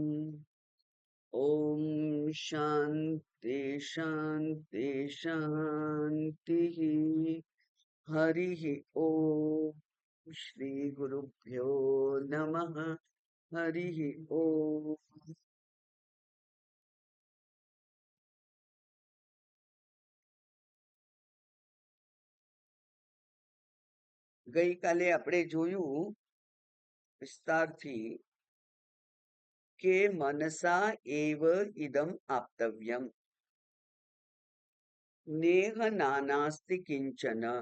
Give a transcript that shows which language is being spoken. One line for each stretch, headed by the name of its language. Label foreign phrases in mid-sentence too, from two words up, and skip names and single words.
Sanskrit: ॐ शान्ति शान्ति शान्तिः। हरिः ॐ श्रीगुरुभ्यो नमः। हरिः ॐ।
Gujarati: ગઈકાલે આપણે જોયું વિસ્તારથી કે
Sanskrit: મનસા એવ ઇદમ આપ્તવ્યમ નેહ નાનાસ્તિ કિંચન,